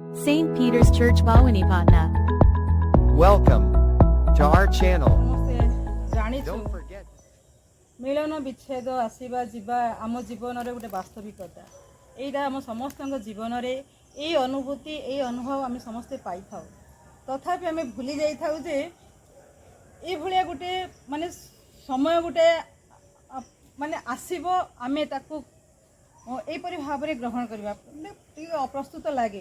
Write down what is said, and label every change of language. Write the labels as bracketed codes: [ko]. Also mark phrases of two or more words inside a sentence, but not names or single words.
[en] St. Peter's Church Bhawanipatna. Welcome to our channel. [or] ସମସ୍ତେ ଜାଣିଛୁ [en] Don't forget. [or] ମିଳନ ବିଚ୍ଛେଦ ଆସିବା ଯିବା ଆମ ଜୀବନରେ ଗୋଟେ ବାସ୍ତବିକତା। ଏଇଟା ଆମ ସମସ୍ତଙ୍କ ଜୀବନରେ ଏଇ ଅନୁଭୂତି ଏଇ ଅନୁଭବ ଆମେ ସମସ୍ତେ ପାଇଥାଉ। ତଥାପି ଆମେ ଭୁଲି ଯାଇଥାଉ ଯେ ଏଇଭଳିଆ ଗୋଟେ ମାନେ ସମୟ ଗୋଟେ ମାନେ ଆସିବ ଆମେ ତାକୁ ଏହିପରି ଭାବରେ ଗ୍ରହଣ କରିବା ଟିକେ ଅପ୍ରସ୍ତୁତ ଲାଗେ।